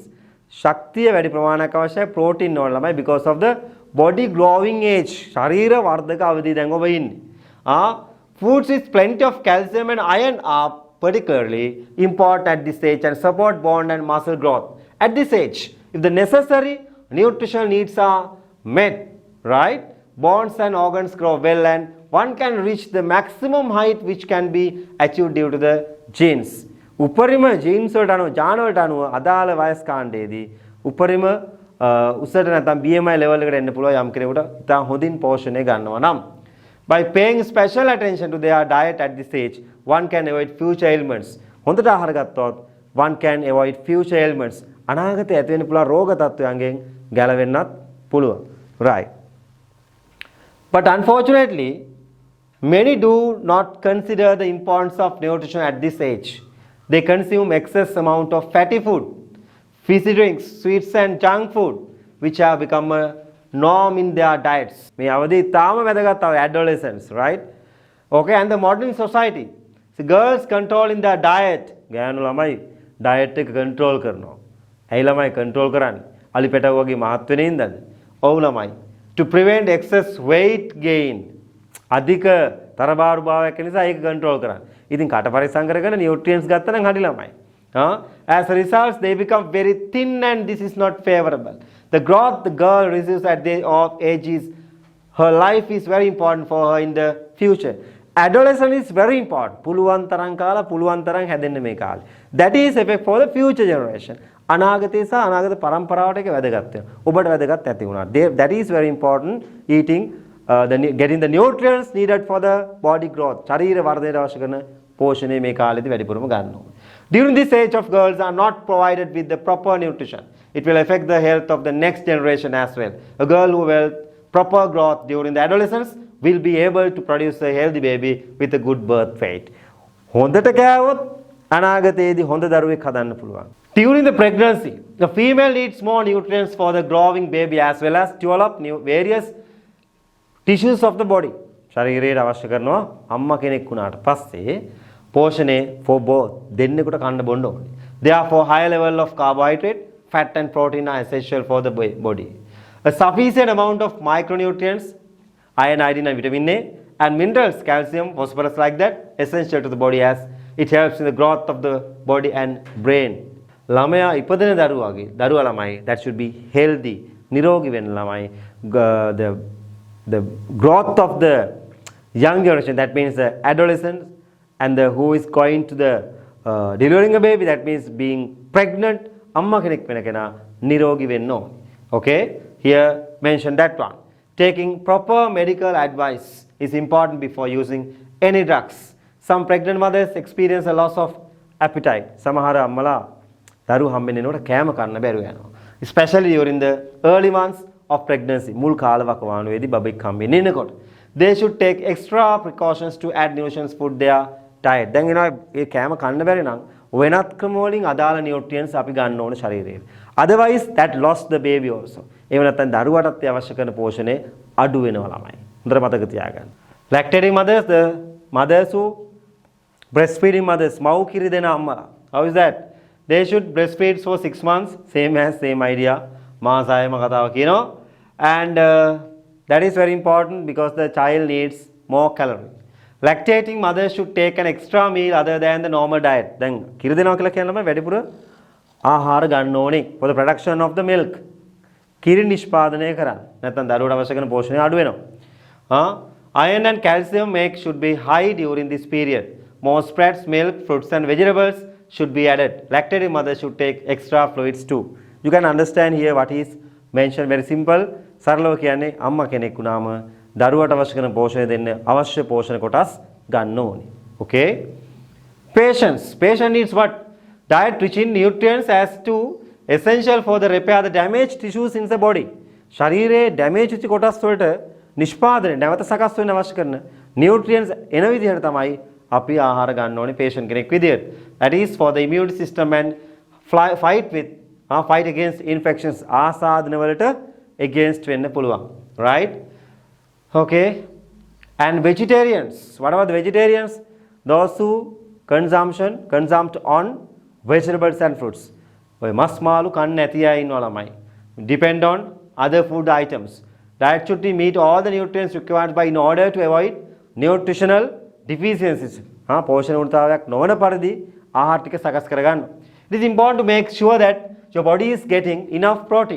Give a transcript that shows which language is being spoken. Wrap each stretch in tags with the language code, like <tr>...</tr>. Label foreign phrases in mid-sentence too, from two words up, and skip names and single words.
<si>ශක්තිය වැඩි ප්‍රමාණයක් අවශ්‍යයි protein වල ළමයි</si> <en>because of the body growing age.</en> <si>ශරීර වර්ධක අවධිය දැන් ඔබ ඉන්නේ.</si> <en>Foods with plenty of calcium and iron are particularly important at this age and support bone and muscle growth. At this age, if the necessary nutritional needs are met, right, bones and organs grow well and one can reach the maximum height which can be achieved due to the genes.</en> <si>උපරිම ජීන්ස් වලට අනුව ජාන වලට අනුව අදාළ වයස් කාණ්ඩයේදී උපරිම උසට නැත්නම් BMI level එකට එන්න පුළුවන් යම් කෙනෙකුට ඉතින් හොඳින් පෝෂණය ගන්නවා නම්.</si> <en>By paying special attention to their diet at this age, one can avoid future ailments.</en> <si>හොඳට ආහාර ගත්තොත්</si> <en>one can avoid future ailments.</en> <si>අනාගතයේ ඇති වෙන්න පුළුවන් රෝග තත්ත්වයන්ගෙන් ගැලවෙන්නත් පුළුවන්.</si> <en>Right. But unfortunately, many do not consider the importance of nutrition at this age. They consume excess amount of fatty food, fizzy drinks, sweets and junk food, which have become a norm in their diets.</en> <si>මේ අවදී තාම වැදගත්</si> <en>adolescents, right? Okay, and the modern society. So girls controlling their diet.</en> <si>ගෑනු ළමයි diet එක control කරනවා. ඇයි ළමයි control කරන්නේ? අලි පැටව වගේ මහත් වෙන ඉඳන්ද? ඔව් ළමයි.</si> <en>To prevent excess weight gain.</en> <si>අධික තරබාරු භාවයක් නිසා ඒක control කරන්න. ඉතින් කට පරිස්සම් කරගෙන nutrients ගත්තා නම් හරි ළමයි.</si> <en>As a result, they become very thin and this is not favorable. The growth the girl receives at the age is, her life is very important for her in the future. Adolescence is very important.</en> <si>පුළුවන් තරම් කාලා පුළුවන් තරම් හැදෙන්න මේ කාලේ.</si> <en>That is effect for the future generation.</en> <si>අනාගතේ සහ අනාගත පරම්පරාවට ඒක වැදගත් වෙනවා. ඔබට වැදගත් ඇති වුණා.</si> <en>That is very important, eating getting the nutrients needed for the body growth.</en> <si>ශරීර වර්ධනයට අවශ්‍ය කරන පෝෂණය මේ කාලෙදී වැඩිපුරම ගන්න ඕනේ.</si> <en>During this age of girls are not provided with the proper nutrition. It will affect the health of the next generation as well. A girl who will proper growth during the adolescence will be able to produce a healthy baby with a good birth weight.</en> <si>හොඳට කෑවොත් අනාගතයේදී හොඳ දරුවෙක් හදන්න පුළුවන්.</si> <en>During the pregnancy, the female needs more nutrients for the growing baby as well as develop various tissues of the body.</en> <si>ශරීරයට අවශ්‍ය කරනවා අම්මා කෙනෙක් වුණාට පස්සේ පෝෂණය</si> <en>for both</en> <si>දෙන්නෙකුට කන්න බොන්න ඕනේ.</si> <en>Therefore, higher level of carbohydrate, fat and protein are essential for the body. A sufficient amount of micronutrients, iron, iodine and vitamin A and minerals, calcium, phosphorus like that, essential to the body as it helps in the growth of the body and brain.</en> <si>ළමයා ඉපදෙන දරුවා ළමයි</si> <en>that should be healthy,</en> <si>නිරෝගී වෙන ළමයි.</si> <en>The growth of the young generation, that means the adolescent and the who is going to the delivering a baby, that means being pregnant,</en> <si>අම්මා කෙනෙක් වෙන කෙනා නිරෝගී වෙන්න ඕනේ.</si> <en>Okay, here mention that one. Taking proper medical advice is important before using any drugs. Some pregnant mothers experience a loss of appetite.</en> <si>සමහර අම්මලා දරුවෝ හම්බෙන්නේනකොට කෑම කන්න බැරුව යනවා.</si> <en>Especially during the early months of pregnancy.</en> <si>මුල් කාලවකවානුවේදී බබෙක් හම්බෙන්නේනකොට.</si> <en>They should take extra precautions to add nutrients food their diet.</en> <si>දැන් එනවා මේ කෑම කන්න බැරි නම් වෙනත් ක්‍රම වලින් අදාළ nutrients අපි ගන්න ඕන ශරීරයට.</si> <en>Otherwise that lost the baby also.</en> <si>එහෙම නැත්නම් දරුවටත් අවශ්‍ය කරන පෝෂණය අඩු වෙනවා ළමයි. හොඳට මතක තියාගන්න.</si> <en>Lactating mothers, the mothers who breastfeeding mothers,</en> <si>මව් කිරි දෙන අම්මලා.</si> <en>How is that? They should breastfeed for 6 months, same idea.</en> <si>මාසයම කතාව කියනවා.</si> <en>And that is very important because the child needs more calories. Lactating mothers should take an extra meal other than the normal diet.</en> <si>දැන් කිරි දෙනවා කියලා කියනම වැඩිපුර ආහාර ගන්න ඕනේ</si> <en>for the production of the milk.</en> <si>කිරි නිෂ්පාදනය කරන්න. නැත්නම් දරුවට අවශ්‍ය කරන පෝෂණය අඩු වෙනවා.</si> <en>Iron and calcium should be high during this period. More spreads, milk, fruits and vegetables should be added. Lactating mothers should take extra fluids too. You can understand here what is mentioned, very simple.</en> <si>සරලව කියන්නේ අම්මා කෙනෙක් වුණාම දරුවට අවශ්‍ය කරන පෝෂණය දෙන්න අවශ්‍ය පෝෂණ කොටස් ගන්න ඕනේ.</si> <en>Okay? Patience needs what? Diet rich in nutrients as to essential for the repair the damaged tissues in the body.</en> <si>ශරීරයේ damage වෙච්ච කොටස් වලට නිෂ්පාදනය නැවත සකස් වෙන්න අවශ්‍ය කරන nutrients එන විදිහට තමයි අපි ආහාර ගන්න ඕනේ patient කෙනෙක් විදිහට.</si> <en>That is for the immune system and fight against infections.</en> <si>ආසාදන වලට against වෙන්න පුළුවන්.</si> <en>Right? Okay. And vegetarians. What about the vegetarians? Those who consumed on vegetables and fruits.</en> <si>ඔය මස් මාළු කන්න නැති අය ඉන්නවා ළමයි.</si> <en>Depend on other food items. Diet should meet all the nutrients required by in order to avoid nutritional deficiencies.</en> <si>පෝෂණ උණුතාවයක් නොවන පරිදි ආහාර ටික සකස් කරගන්න.</si> <en>It is important to make sure that your body is getting enough protein.</en>